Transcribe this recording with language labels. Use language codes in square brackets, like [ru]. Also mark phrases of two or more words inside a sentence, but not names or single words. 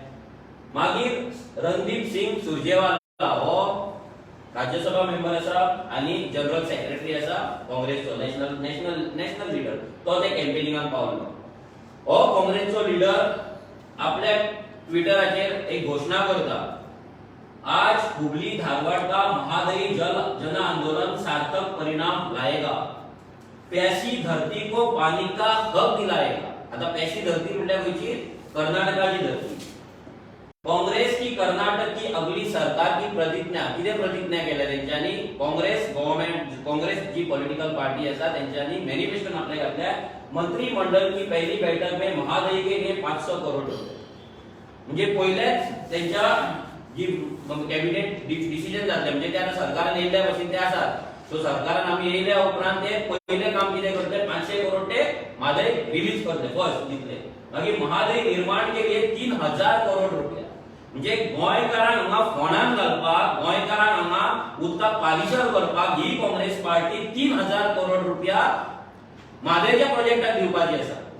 [kok] मागीर रणदीप सिंग सुरजेवाला हो राज्यसभा मेंबर आसा आनी [en] general secretary [kok] आसा काँग्रेसचो, [en] national leader, [kok] तो ते कॅम्पेनिंगाक पावलो. हो काँग्रेसचो लिडर आपल्या ट्विटराचेर एक घोषणा करता, [hi] आज हुबली धारवाड़ का महादयी जन आंदोलन सार्थक परिणाम लाएगा, प्यासी धरती को पानी का हक दिलाएगा. [kok] आता प्यासी धरती म्हटल्यार खंयची, कर्नाटकाची धरती. [hi] काँग्रेस की कर्नाटक की अगली सरकार की प्रतिज्ञा, [kok] कितें प्रतिज्ञा केल्या तेंच्यांनी, काँग्रेस गव्हर्नमेंट, काँग्रेस जी [en] political party [kok] आसा तेंच्यांनी मॅनिफेस्टोन आपल्या घातल्या, [hi] मंत्रिमंडल की पहली बैठक में महादयी के लिए 500 करोड़ रुपये. [kok] म्हणजे पयलेच तेंच्या जी [en] cabinet decision [kok] जातले म्हणजे ते आता सरकारान येयल्या भशेन ते आसात. सो सरकारान आमी येयल्या उपरांत ते पयले काम कितें करतले, 500 करोड़ ते म्हादय रिलीज करतले फर्स्ट दितले मागीर महादय निर्माण केली 3000 करोड रुपया म्हणजे गोंयकारांक हांगा फोंडान घालपाक गोंयकारांक हांगा उदकाक पालिशर करपाक ही काँग्रेस पार्टी 3000 करोड रुपया म्हादयच्या प्रोजेक्टाक दिवपाची आसा